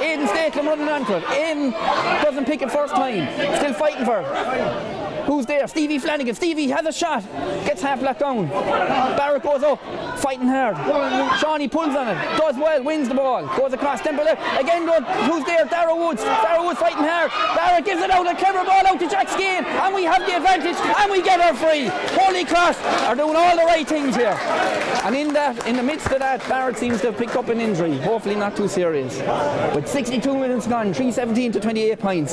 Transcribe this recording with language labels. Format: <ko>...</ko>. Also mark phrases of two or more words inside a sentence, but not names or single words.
<en>Aidan Staken running onto it. Aidan doesn't pick it first time. Still fighting for it. Who's there? Stevie Flanagan. Stevie has a shot. Gets half blocked down. Barrett goes up. Fighting hard. Shawnee pulls on it. Does well. Wins the ball. Goes across Templederry. Again, who's there? Dara Woods. Dara Woods fighting hard. Barrett gives it out. A clever ball out to Jack Skane. And we have the advantage. And we get her free. Holycross are doing all the right things here. And in the midst of that, Barrett seems to have picked up an injury. Hopefully not too serious. But 62 minutes gone. 3-17 to 28 points.</en>